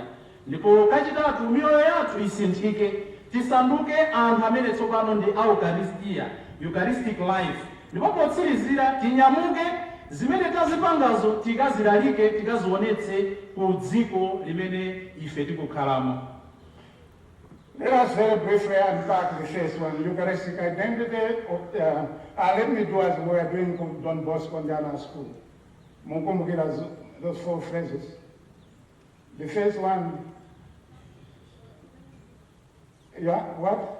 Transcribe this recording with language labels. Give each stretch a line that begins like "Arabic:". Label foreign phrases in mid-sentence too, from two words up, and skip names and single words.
Nyanja: Ndipo kachitatu, miyoyo yathu isinthike, tisanduke anthu amene tsopano ndi Eucharistia,
English: Eucharistic life.
Nyanja: Ndipo potsirizira tinyamuke zimene tazipangazo tikazilalike, tikazionetse ku dziko limene ife tikukhalamo.
English: Let us very briefly unpack the first one, Eucharistic identity. Let me do as we are doing with Don Bosco Ndiana School. Those 4 phrases. The first one, what?